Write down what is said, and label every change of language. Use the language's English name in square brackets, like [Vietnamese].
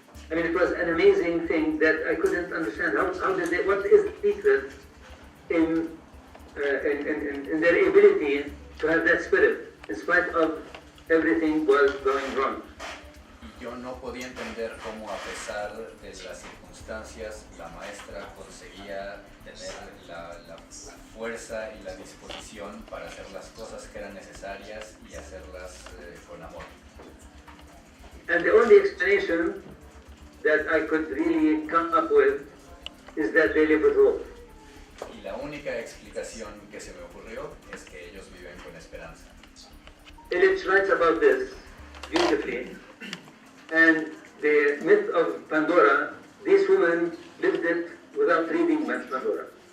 [English] I mean, it was an amazing thing that I couldn't understand. How did they? What is the secret in their ability to have that spirit, in spite of everything was going wrong? [Spanish] Yo no podía entender cómo, a pesar de las circunstancias, la maestra conseguía tener la fuerza y la disposición para hacer las cosas que eran necesarias y hacerlas con amor. [English] And the only explanation that I could really come up with is that they live with hope. [Spanish] Y la única explicación que se me ocurrió es que ellos viven con esperanza. [English] Illich writes about this beautifully. And the myth of Pandora, these women lived it without reading Pandora.